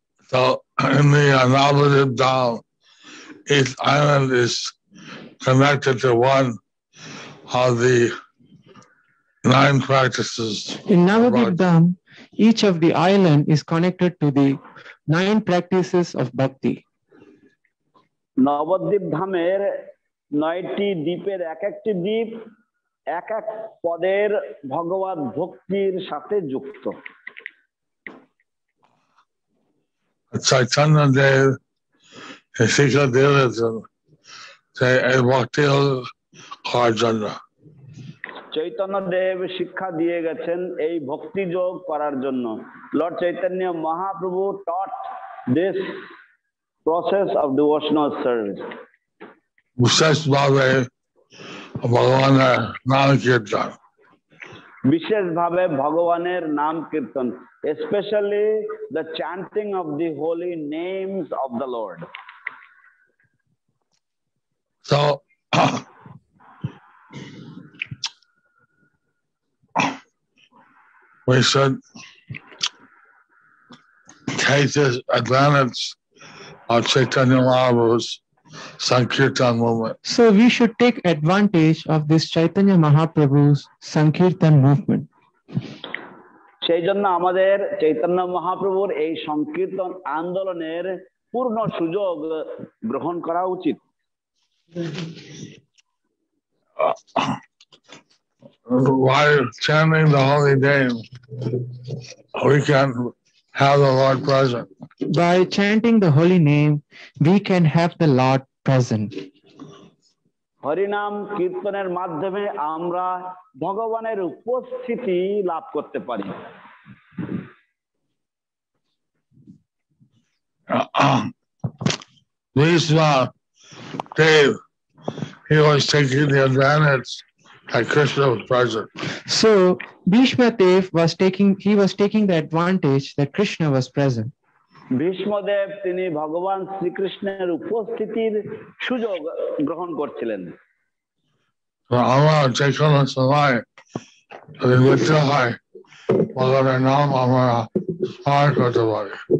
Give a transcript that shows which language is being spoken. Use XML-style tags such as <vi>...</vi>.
<en>So in the Navadip Dham, each island is connected to one of the 9 practices. In Navadip Dham, each of the island is connected to the 9 practices of bhakti.</en> <bn>Nabadwip ধামের 9টি দ্বীপের এক একটি দ্বীপ এক এক পদের ভগবত ভক্তির সাথে যুক্ত। Chaitanya Dev শিক্ষা দিয়েছেন যে এই ভক্তি হওয়ার জন্য। চৈতন্য দেব শিক্ষা দিয়ে গেছেন এই ভক্তি যোগ করার জন্য।</bn> <en>Lord Chaitanya Mahaprabhu taught this process of devotional service.</en> <bn>বিশেষভাবে ভগবানের নাম কীর্তন। বিশেষভাবে ভগবানের নাম কীর্তন,</bn> <en>especially the chanting of the holy names of the Lord. So we should take this advantage of Chaitanya Mahaprabhu's Sankirtan movement. So we should take advantage of this Chaitanya Mahaprabhu's Sankirtan movement.</en> <bn>সেই জন্য আমাদের চৈতন্য মহাপ্রভুর এই সংকীর্তন আন্দোলনের পূর্ণ সুযোগ গ্রহণ করা উচিত।</bn> <en>While chanting the holy name, we can have the Lord present. By chanting the holy name, we can have the Lord present.</en> <bn>হরিনাম কীর্তনের মাধ্যমে আমরা ভগবানের উপস্থিতি লাভ করতে পারি।</bn> <en>Bhishma Dev, he was taking the advantage that Krishna was present. So Bhishma Dev was taking the advantage that Krishna was present.</en> <bn>Bhishmadev তিনি ভগবান শ্রীকৃষ্ণের উপস্থিতির সুযোগ গ্রহণ করছিলেন। আমরা যে কোনো সময় যদি মৃত্যু হয় ভগবানের নাম আমরা স্মরণ করতে পারি।</bn>